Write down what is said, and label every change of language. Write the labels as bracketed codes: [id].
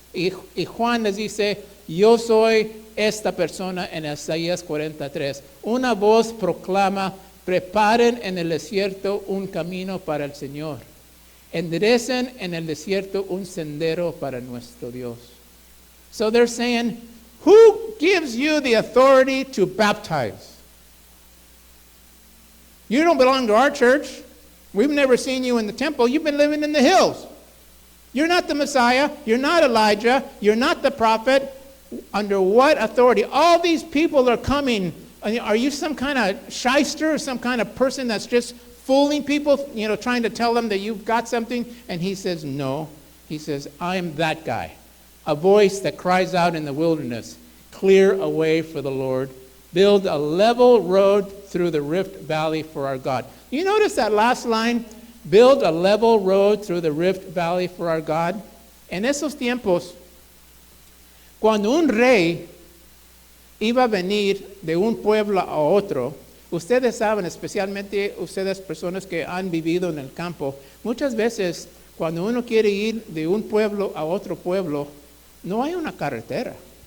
[es] Y Juan les dice, yo soy esta persona en Isaías 43. Una voz proclama, preparen en el desierto un camino para el Señor. enderecen en el desierto un sendero para nuestro Dios. [en] So they're saying, who gives you the authority to baptize? You don't belong to our church. We've never seen you in the temple. You've been living in the hills. You're not the Messiah. You're not Elijah. You're not the prophet. Under what authority? All these people are coming. Are you some kind of shyster or some kind of person that's just fooling people, trying to tell them that you've got something? And he says, no. He says, I am that guy. A voice that cries out in the wilderness, clear a way for the Lord. Build a level road through the Rift Valley for our God. You notice that last line? Build a level road through the Rift Valley for our God. [es] En esos tiempos, cuando un rey iba a venir de un pueblo a otro, ustedes saben, especialmente ustedes personas que han vivido en el campo, muchas veces cuando uno quiere ir de un pueblo a otro pueblo, no hay una carretera.